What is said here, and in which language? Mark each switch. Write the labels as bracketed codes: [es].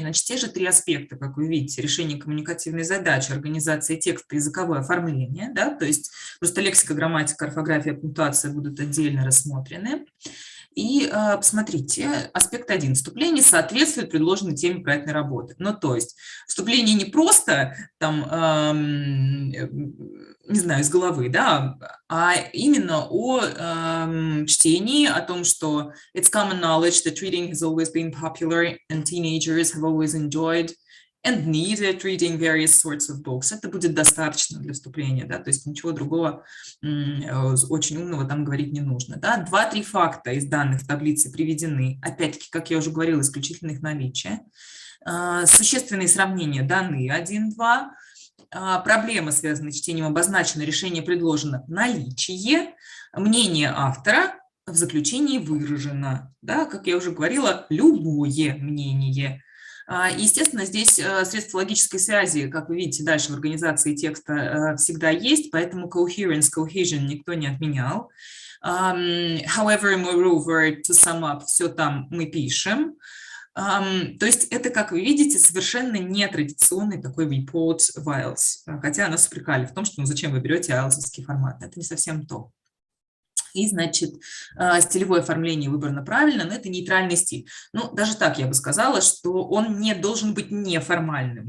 [ru] Значит, те же 3 аспекта, как вы видите: решение коммуникативной задачи, организация текста, языковое оформление. Да? То есть просто лексика, грамматика, орфография, пунктуация будут отдельно рассмотрены. И посмотрите, аспект 1. Вступление соответствует предложенной теме проектной работы. То есть вступление не просто там, не знаю, из головы, да, а именно о чтении, о том, что [en] it's common knowledge that reading has always been popular and teenagers have always enjoyed and needed reading various sorts of books. [ru] Это будет достаточно для вступления, да, то есть ничего другого очень умного там говорить не нужно. Да. 2-3 факта из данных в таблице приведены, опять-таки, как я уже говорила, исключительно их наличие. Существенные сравнения даны 1-2. Проблема, связанная с чтением, обозначена, решение предложено, наличие, мнение автора в заключении выражено. Да, как я уже говорила, любое мнение. Естественно, здесь средства логической связи, как вы видите, дальше в организации текста всегда есть, поэтому coherence, cohesion никто не отменял. [en] However, moreover, to sum up, [ru] все там мы пишем. То есть это, как вы видите, совершенно нетрадиционный такой report в IELTS, хотя нас упрекали в том, что ну зачем вы берете IELTS-овский формат, это не совсем то. И, значит, стилевое оформление выбрано правильно, но это нейтральный стиль. Ну, даже так я бы сказала, что он не должен быть неформальным.